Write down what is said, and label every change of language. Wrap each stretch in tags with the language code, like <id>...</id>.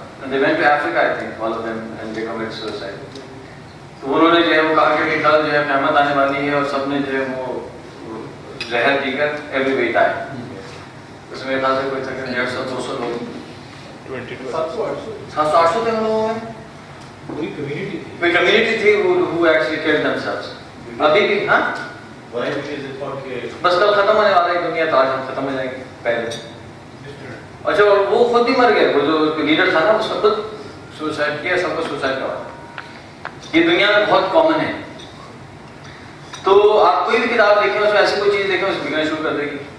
<en>They went to Africa I think all of them and they committed suicide.</en> <ur>تو انہوں نے جو ہے وہ کہا کہ کل جو ہے قیامت آنے والی ہے اور سب نے جو ہے وہ زہر پی کر</ur> <en>Every way die.</en> <ur>اس میں خاص سے کوئی تقریباً 150-200 لوگ 700-800 تھے لوگوں میں. کوئی کمیونٹی تھی</ur> <en>who actually killed themselves.</en> <ur>ابھی بھی ہاں بس کل ختم ہونے والا ہے دنیا، تو آج ہم ختم ہو جائیں گے پہلے. اچھا وہ خود بھی مر گئے، وہ جو لیڈر تھا نا اس نے خود سوسائڈ کیا، سب کو سوسائڈ کروا. یہ دنیا میں بہت کامن ہے. تو آپ کوئی بھی کتاب دیکھیں اس میں ایسی کوئی چیز دیکھیں اس کو بگڑنا شروع کر دے گی.</ur>